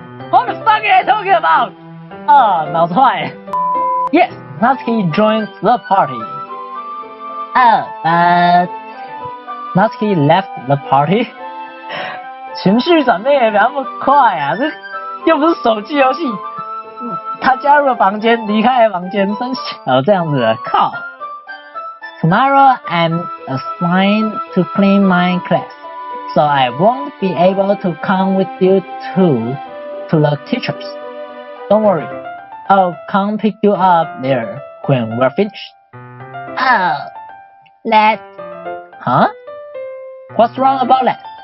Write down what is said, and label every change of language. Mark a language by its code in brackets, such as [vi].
[en] What the fuck are you talking about? [zh] 脑子坏. [en] Yes, Natsuki joins the party. But Natsuki left the party. [zh] 情绪转变也不要那么快啊，这又不是手机游戏。他加入了房间，离开了房间，真小这样子的，靠。 [en] Tomorrow I'm assigned to clean my class, so I won't be able to come with you to the teachers. Don't worry, I'll come pick you up there when we're finished. Oh, that... Huh? What's wrong about that?